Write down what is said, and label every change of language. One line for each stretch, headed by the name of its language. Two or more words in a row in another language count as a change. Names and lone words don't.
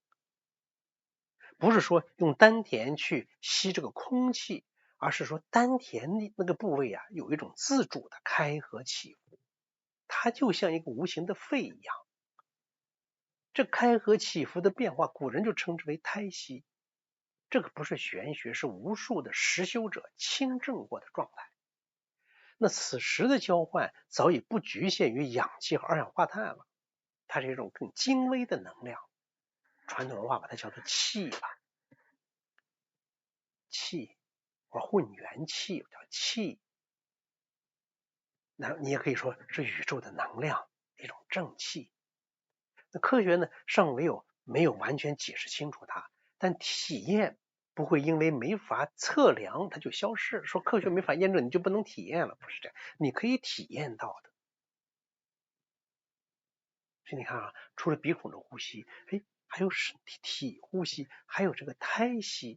Chinese: 不是說用丹田去吸這個空氣，而是說丹田那個部位啊，有一種自主的開合起伏，它就像一個無形的肺一樣。這開合起伏的變化，古人就稱之為胎息。這個不是玄學，是無數的實修者親證過的狀態。那此時的交換早已不局限於氧氣和二氧化碳了，它是一種更精微的能量。傳統文化把它叫做氣吧，氣或混元气叫氣。那你也可以說是宇宙的能量，一種正气。那科學呢，尚没有完全解釋清楚它，但體驗不會因為沒法測量它就消失。說科學沒法驗證，你就不能體驗了，不是這樣，你可以體驗到的。所以你看啊，除了鼻孔的呼吸，還有身體呼吸，還有這個胎息。